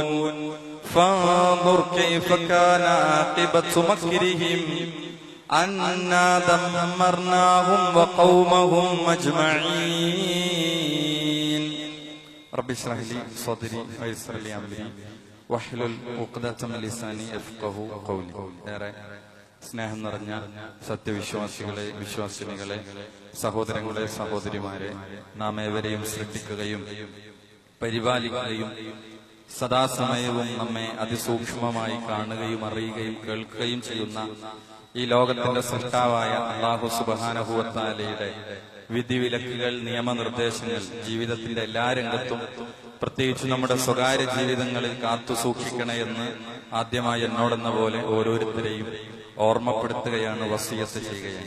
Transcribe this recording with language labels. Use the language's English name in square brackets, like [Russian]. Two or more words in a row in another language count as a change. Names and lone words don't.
[Arabic] فانظر كيف كان عاقبة مكرهم أنا دمرناهم وقومهم أجمعين. رب اشرح لي صدري ويسر لي أمري واحلل عقدة من لساني يفقهوا قولي. [Malayalam] സ്നേഹം നിറഞ്ഞ സത്യവിശ്വാസികളെ, വിശ്വാസിനികളെ, സഹോദരങ്ങളെ, സഹോദരിമാരെ, നാം ഏവരെയും സൃഷ്ടിക്കുകയും പരിപാലിക്കുകയും സദാസമയവും നമ്മെ അതിസൂക്ഷ്മമായി കാണുകയും അറിയുകയും കേൾക്കുകയും ചെയ്യുന്ന ഈ ലോകത്തിന്റെ സൃഷ്ടാവായ അല്ലാഹു സുബ്ഹാനഹു വ തആലയുടെ വിധിവിലക്കുകൾ, നിയമനിർദ്ദേശങ്ങൾ ജീവിതത്തിന്റെ എല്ലാ രംഗത്തും പ്രത്യേകിച്ച് നമ്മുടെ സ്വകാര്യ ജീവിതങ്ങളിൽ കാത്തു സൂക്ഷിക്കണമെന്ന് ആദ്യമായി എന്നോടെന്ന പോലെ ഓരോരുത്തരെയും ഓർമ്മപ്പെടുത്തുകയാണ്, വസിയത്ത് ചെയ്യുകയാണ്.